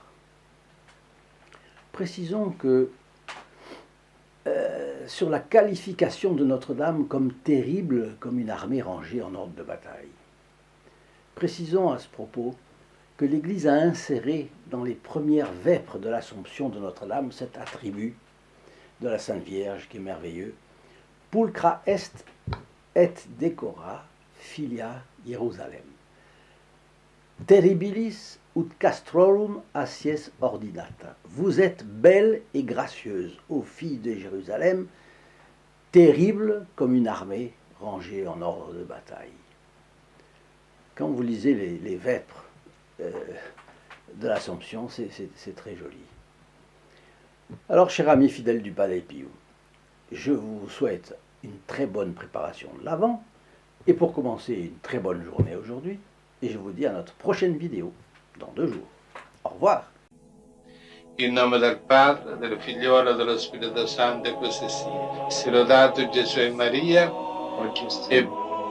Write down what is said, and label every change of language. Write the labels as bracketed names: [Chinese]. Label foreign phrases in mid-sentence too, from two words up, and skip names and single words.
[French] Précisons que sur la qualification de Notre-Dame comme terrible, comme une armée rangée en ordre de bataille. Précisons à ce propos que l'Église a inséré dans les premières vêpres de l'Assomption de Notre-Dame cet attribut de la Sainte Vierge qui est merveilleux, [Latin] pulcra est et decora filia Hierusalem. Terribilis ut castrorum acies ordinata. [French] Vous êtes belles et gracieuses, ô filles de Jérusalem, terribles comme une armée rangée en ordre de bataille. Quand vous lisez les vêpres de l'Assomption, c'est très joli. Alors, chers amis fidèles du Palais Pio, je vous souhaite une très bonne préparation de l'Avent, et pour commencer, une très bonne journée aujourd'hui, et je vous dis à notre prochaine vidéo, dans 2 jours. Au revoir. [Italian] In nome del Padre, del Figliolo e dello Spirito Santo, e così sia. Sia lodato Gesù e Maria, e